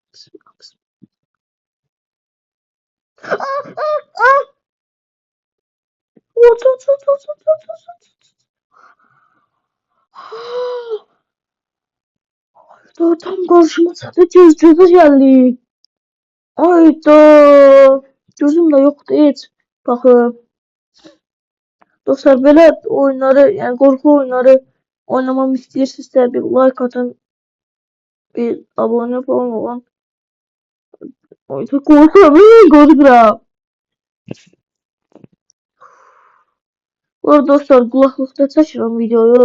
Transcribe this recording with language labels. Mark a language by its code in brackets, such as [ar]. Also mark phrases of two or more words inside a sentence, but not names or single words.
[tr] Tam karşıma çıktı. Göz geldi. Ayda. Gözüm de yoktu hiç. Bakın. [az] Dostlar belə oyunları, yəni qorxu oyunları oynamamı istəyirsinizsə bir like atın, bir abunə falan olun. Qorxuram. Bu arada dostlar qulaqlıqda çəkirəm videoyu.